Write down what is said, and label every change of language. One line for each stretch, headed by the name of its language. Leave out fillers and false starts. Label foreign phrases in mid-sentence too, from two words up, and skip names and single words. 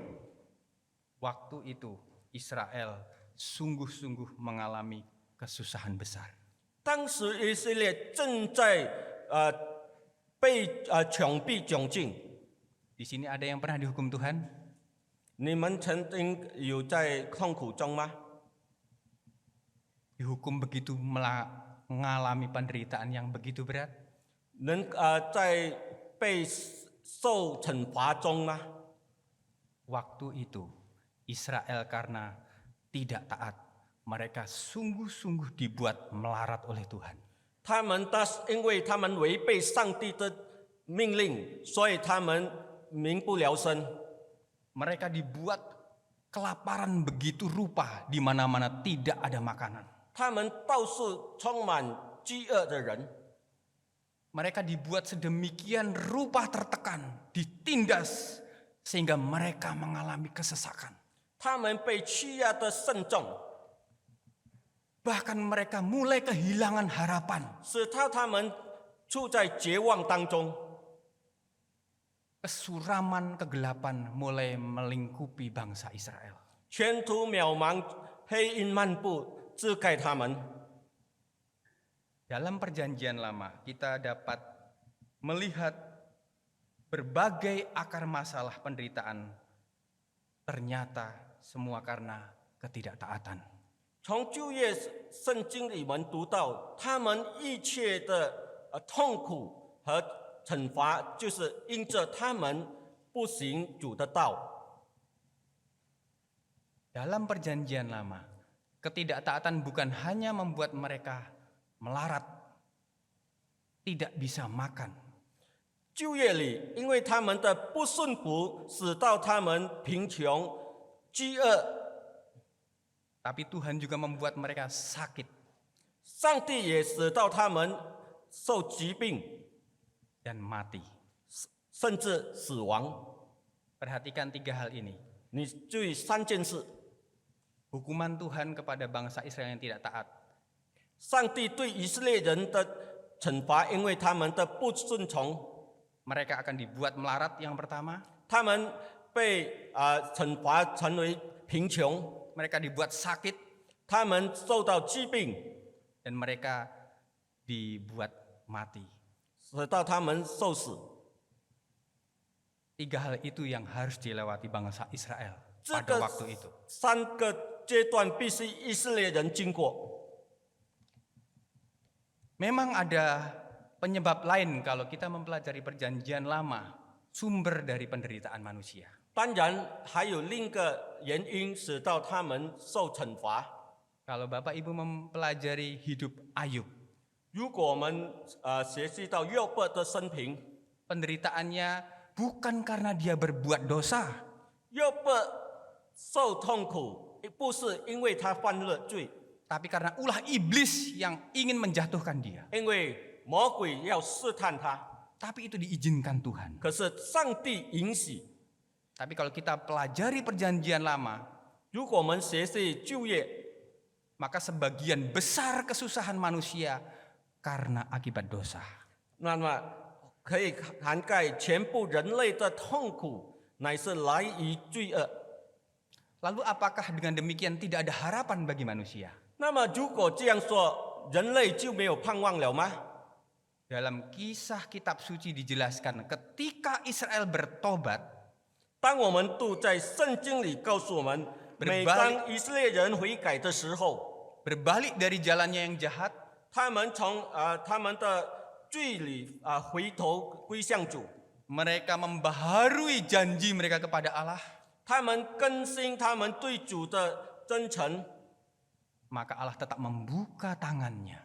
Indonesian: Waktu itu Israel sungguh-sungguh mengalami kesusahan besar.
Chinese: 当时以色列正在被穷逼窘境。
Indonesian: Di sini ada yang pernah dihukum Tuhan?
Chinese: 你们曾经有在痛苦中吗？
Indonesian: Dihukum begitu mengalami penderitaan yang begitu berat?
Chinese: 能在被受惩罚中吗？
Indonesian: Waktu itu Israel karena tidak taat, mereka sungguh-sungguh dibuat melarat oleh Tuhan.
Chinese: 他们因为他们违背上帝的命令，所以他们民不聊生。
Indonesian: Mereka dibuat kelaparan begitu rupa di mana-mana tidak ada makanan.
Chinese: 他们到处充满饥饿的人，
Indonesian: Mereka dibuat sedemikian rupa tertekan, ditindas sehingga mereka mengalami kesesakan.
Chinese: 他们被欺压得甚重，
Indonesian: Bahkan mereka mulai kehilangan harapan.
Chinese: 使他们处在绝望当中。
Indonesian: Kesuraman, kegelapan mulai melingkupi bangsa Israel.
Chinese: 前途渺茫，黑阴漫步，遮盖他们。
Indonesian: Dalam perjanjian lama kita dapat melihat berbagai akar masalah penderitaan ternyata semua karena ketidaktaatan.
Chinese: 从旧约圣经里面读到，他们一切的痛苦和惩罚，就是因着他们不行主的道。
Indonesian: Dalam perjanjian lama, ketidaktaatan bukan hanya membuat mereka melarat, tidak bisa makan.
Chinese: 旧约里，因为他们的不顺服，使到他们贫穷、饥饿。
Indonesian: Tapi Tuhan juga membuat mereka sakit
Chinese: 上帝也使到他们受疾病，
Indonesian: dan mati.
Chinese: 甚至死亡。
Indonesian: Perhatikan 3 hal ini.
Chinese: 你注意3件事：
Indonesian: Hukuman Tuhan kepada bangsa Israel yang tidak taat.
Chinese: 上帝对以色列人的惩罚，因为他们的不顺从，
Indonesian: Mereka akan dibuat melarat yang pertama.
Chinese: 他们被惩罚成为贫穷，
Indonesian: Mereka dibuat sakit
Chinese: 他们受到疾病，
Indonesian: dan mereka dibuat mati.
Chinese: 使到他们受死。
Indonesian: 3 hal itu yang harus dilewati bangsa Israel
Chinese: 这
Indonesian: pada
Chinese: 个
Indonesian: waktu itu.
Chinese: 3 个阶段必须以色列人经过。
Indonesian: Memang ada penyebab lain kalau kita mempelajari perjanjian lama, sumber dari penderitaan manusia.
Chinese: 当然，还有另一个原因使到他们受惩罚。
Indonesian: Kalau Bapak Ibu mempelajari hidup Ayub,
Chinese: 如果我们学习到约伯的生平，
Indonesian: penderitaannya bukan karena dia berbuat dosa,
Chinese: 约伯受痛苦，不是因为他犯了罪，
Indonesian: tapi karena ulah iblis yang ingin menjatuhkan dia.
Chinese: 因为魔鬼要试探他，
Indonesian: Tapi itu diizinkan Tuhan.
Chinese: 可是上帝允许。
Indonesian: Tapi kalau kita pelajari perjanjian lama,
Chinese: 如果我们学习旧约，
Indonesian: maka sebagian besar kesusahan manusia karena akibat dosa.
Chinese: 那么可以涵盖全部人类的痛苦，乃是来于罪恶。
Indonesian: Lalu apakah dengan demikian tidak ada harapan bagi manusia?
Chinese: 那么如果这样说，人类就没有盼望了吗？
Indonesian: Dalam kisah kitab suci dijelaskan ketika Israel bertobat,
Chinese: 当我们读在圣经里告诉我们，每当以色列人悔改的时候，
Indonesian: berbalik dari jalannya yang jahat,
Chinese: 他们从他们的罪里回头归向主，
Indonesian: mereka membaharui janji mereka kepada Allah,
Chinese: 他们更新他们对主的真诚，
Indonesian: maka Allah tetap membuka tangannya.